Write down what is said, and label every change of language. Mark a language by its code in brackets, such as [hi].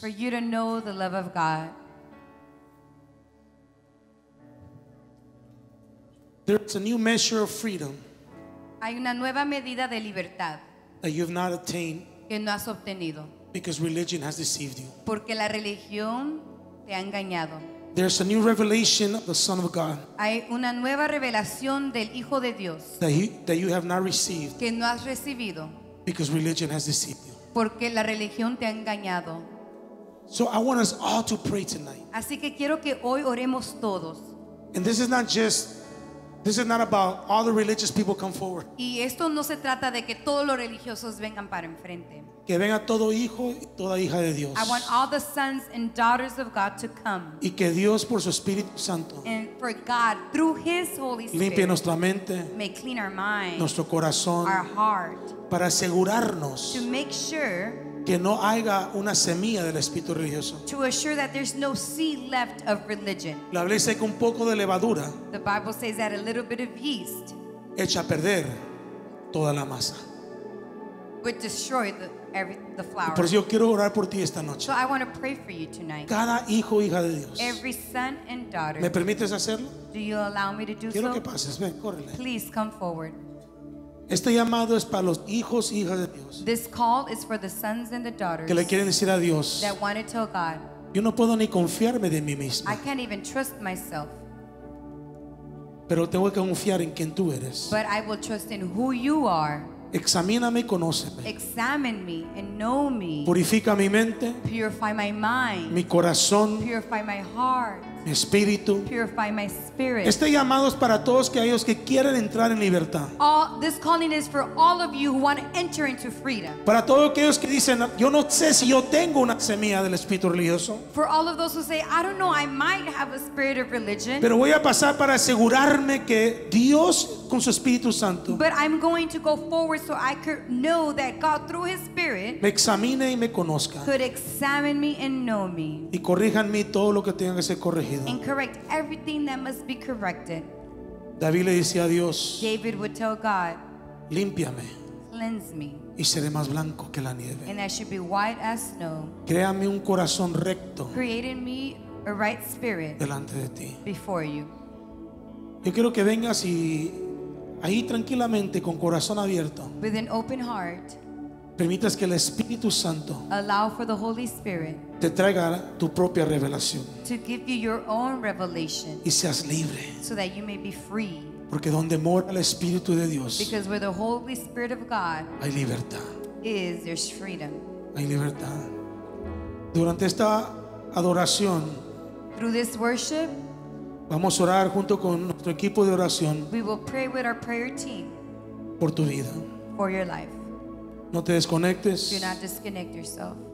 [en] for you to know the love of God. There's a new measure of freedom [es] Hay una nueva medida de libertad [en] that you've not attained [es] que no has obtenido [en] because religion has deceived you. [es] porque la religión te ha engañado. [en] There's a new revelation of the Son of God [es] Hay una nueva revelación del Hijo de Dios [en] that you have not received [es] que no has recibido [en] because religion has deceived you. [es] porque la religión te ha engañado. [en] So I want us all to pray tonight. [es] Así que quiero que hoy oremos todos. [en] And this is not about all the religious people come forward. [es] Y esto no se trata de que todos los religiosos vengan para enfrente. Que venga todo hijo y toda hija de Dios. [en] I want all the sons and daughters of God to come. [es] Y que Dios por su Espíritu Santo [en] And for God, through His Holy [es] limpie [en] Spirit, [es] nuestra mente, [en] may clean our mind, [es] nuestro corazón, [en] our heart, [es] para asegurarnos [en] to make sure, [es] que no haya una semilla del espíritu religioso. [en] to assure that there's no seed left of religion. [es] La Biblia dice que un poco de levadura [en] The Bible says that a little bit of yeast [es] echa a perder toda la masa. [en] would destroy the flour. [es] Por eso yo quiero orar por ti esta noche. [en] So I want to pray for you tonight. [es] Cada hijo o hija de Dios. [en] Every son and daughter. [es] ¿Me permites hacerlo? [en] Do you allow me to do [es] Quiero [en] so? [es] que pases, ven, córrele. [en] Please come forward. [es] Este llamado es para los hijos y hijas de Dios [en] This call is for the sons and the daughters [es] que le quieren decir a Dios: [en] that want to tell God, [es] yo no puedo ni confiarme de mí mismo, [en] I can't even trust myself, [es] pero tengo que confiar en quien tú eres. [en] but I will trust in who you are. [es] Examíname y conóceme. [en] Examine me and know me. [es] Purifica mi mente, [en] Purify my mind. [es] mi corazón, [en] Purify my heart. [es] mi espíritu. [en] Purify my spirit. [es] Este llamado es para todos aquellos que quieren entrar en libertad. [en] This calling is for all of you who want to enter into freedom. [es] Para todos aquellos que dicen: yo no sé si yo tengo una semilla del espíritu religioso, [en] For all of those who say, I don't know, I might have a spirit of religion, [es] pero voy a pasar para asegurarme que Dios con su Espíritu Santo [en] but I'm going to go forward so I could know that God through His Spirit [es] me examine y me conozca [en] could examine me and know me [es] y corrija en mí todo lo que tenga que ser corregido. [en] and correct everything that must be corrected. [es] David le decía a Dios: [en] David would tell God, [es] límpiame [en] cleanse me, [es] y seré más blanco que la nieve. [en] and I should be white as snow. [es] Créame un corazón recto [en] Create in me a right spirit [es] delante de ti. [en] before you. [es] Yo quiero que vengas y ahí tranquilamente, con corazón abierto, [en] With an open heart, [es] permitas que el Espíritu Santo [en] allow for the Holy Spirit [es] te traiga tu propia revelación [en] to give you your own revelation [es] y seas libre. [en] so that you may be free. [es] Porque donde mora el Espíritu de Dios [en] Because where the Holy Spirit of God [es] hay libertad. [en] is, there's freedom. [es] Hay libertad. Durante esta adoración [en] Through this worship, [es] vamos a orar junto con nuestro equipo de oración [en] we will pray with our prayer team [es] por tu vida. [en] for your life. [es] No te desconectes. [en] Do not disconnect yourself.